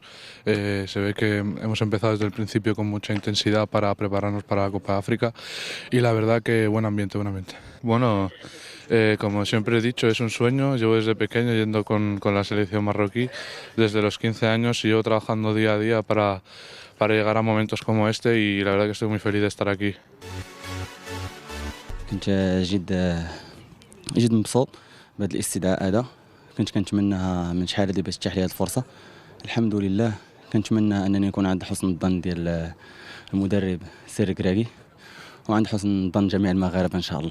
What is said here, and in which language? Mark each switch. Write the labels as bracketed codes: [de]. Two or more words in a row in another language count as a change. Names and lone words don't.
[es] Se ve que hemos empezado desde el principio con mucha intensidad para prepararnos para la Copa de África y la verdad que buen ambiente, buen ambiente. Bueno, como siempre he dicho, es un sueño. Llevo desde pequeño yendo con la selección marroquí desde los 15 años y llevo trabajando día a día para llegar a momentos como este y la verdad que estoy muy feliz de estar aquí. [ar] كنت جد مبسوط بهذا الاستدعاء هذا. كنت كنتمناها من شحال هذه باش تتيح لي هذه الفرصه. الحمد لله. كنتمنى انني نكون عند حسن الظن ديال المدرب سير كراكي وعند حسن الظن جميع المغاربه ان شاء الله.